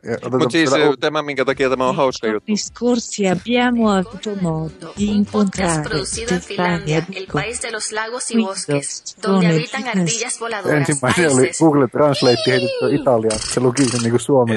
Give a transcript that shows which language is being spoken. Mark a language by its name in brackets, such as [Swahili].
[Finnish] Mutta siis tämä, minkä takia tämä on hauska juttu. [Italian] Discorsi abbiamo avuto modo di incontrare Stefania Duico, Windows Phone Business. [Finnish] Ensimmäinen oli Google Translate heitetty Italiaan, se luki sen niin kuin Suomi.